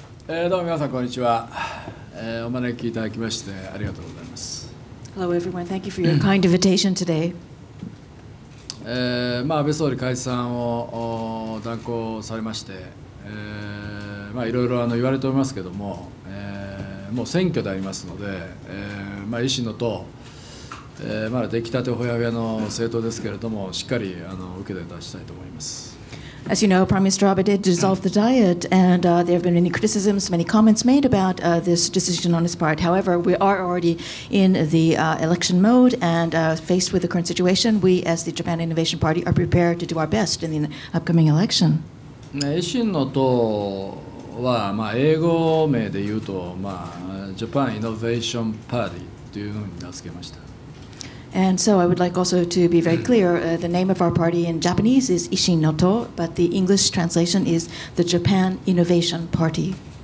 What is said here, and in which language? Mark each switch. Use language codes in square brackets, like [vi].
[ja] どうも皆さんこんにちは。お招きいただきましてありがとうございます。 [en] Hello everyone, thank you for your kind invitation today. [ja] 安倍総理解散を断行されまして、いろいろ言われておりますけども、もう選挙でありますので、維新の党、まだ出来たてほやほやの政党ですけれども、しっかり受けて出したいと思います。 [en] As you know, Prime Minister Abe did dissolve the Diet, and there have been many criticisms, many comments made about this decision on his part. However, we are already in the election mode, and faced with the current situation, we, as the Japan Innovation Party, are prepared to do our best in the upcoming election. [ja] 維新の党は、英語名で言うと、Japan Innovation Party というのに名付けました。 [en] And so I would like also to be very clear, the name of our party in Japanese is Ishin no To, but the English translation is the Japan Innovation Party.